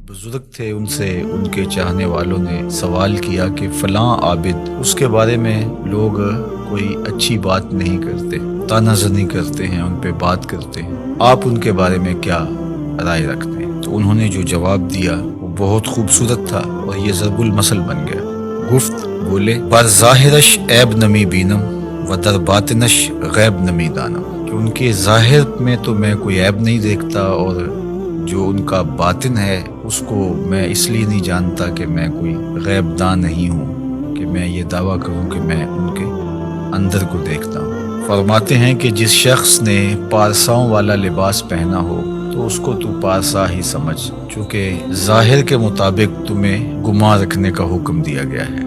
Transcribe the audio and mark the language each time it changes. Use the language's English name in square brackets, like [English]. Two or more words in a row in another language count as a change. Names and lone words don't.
[Urdu] بزرگ تھے ان سے ان کے چاہنے والوں نے سوال کیا کہ فلاں عابد، اس کے بارے میں لوگ کوئی اچھی بات نہیں کرتے، طعنہ زنی کرتے ہیں، ان پہ بات کرتے ہیں، آپ ان کے بارے میں کیا رائے رکھتے ہیں؟ تو انہوں نے جو جواب دیا وہ بہت خوبصورت تھا اور یہ ضرب المثل بن گیا۔ [Persian] گفت بولے بر ظاہرش عیب نمی بینم و در باطنش غیب نمی دانم، [Urdu] کہ ان کے ظاہر میں تو میں کوئی عیب نہیں دیکھتا اور جو ان کا باطن ہے اس کو میں اس لیے نہیں جانتا کہ میں کوئی غیب دان نہیں ہوں کہ میں یہ دعویٰ کروں کہ میں ان کے اندر کو دیکھتا ہوں۔ فرماتے ہیں کہ جس شخص نے پارساؤں والا لباس پہنا ہو تو اس کو تو پارسا ہی سمجھ، چونکہ ظاہر کے مطابق تمہیں گمان رکھنے کا حکم دیا گیا ہے۔